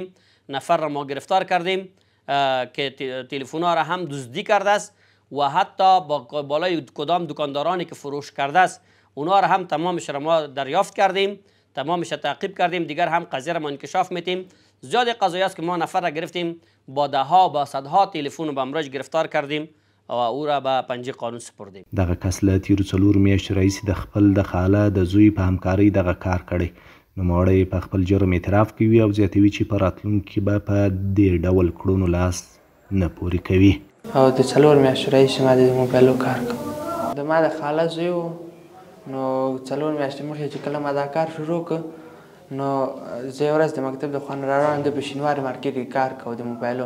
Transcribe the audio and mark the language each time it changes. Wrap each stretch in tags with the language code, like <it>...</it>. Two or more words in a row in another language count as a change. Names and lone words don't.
<fa>نفر را ما گرفتار کردیم که تلفن ها را هم دزدی کرده است و حتی با بالای کدام دکاندارانی که فروش کرده است اونها را هم تمامش را ما دریافت کردیم، تمامش را تعقیب کردیم. دیگر هم قضیه را ما انکشاف میتیم. زیاد قضایی است که ما نفر را گرفتیم با دهها با صدها تلفن به امروز گرفتار کردیم او او را به پنجه قانون سپردیم.</fa> <ps>دغه کس له تیرو 4 میاشتو راهیسې د خپل د خاله د زوی په همکارۍ دغه کار کړی. نوموړی په خپل جرم اعتراف کوي او زیاتوي چې په راتلونکي کې به په دې ډول کړنو لاس نه پورې کوي. او د 4 میاشتو راهیسې ما د موبایلو کار کوم. د ما د خاله زوی و، نو 4 میاشتې مخکې چې کله ما دا کار شروع کړ نو زه یوه ورځ د مکتب د خوا نه راروان د په شینواري مارکېټ کې کار کوم د موبایلو.</ps>